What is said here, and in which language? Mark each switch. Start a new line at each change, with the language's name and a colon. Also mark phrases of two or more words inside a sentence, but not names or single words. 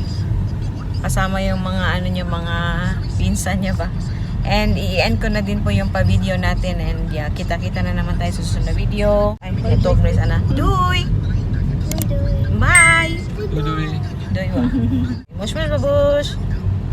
Filipino: Kasama yung mga mga pinsan niya ba. And i-end ko na din po yung pa-video natin.
English: And yeah,
Filipino: kita-kita na naman tayo sa susunod na video. Ay, ito, Grace, ana. Doy! Bye!
Dutch: Doei. Doy, wa. Mush, mush, babush!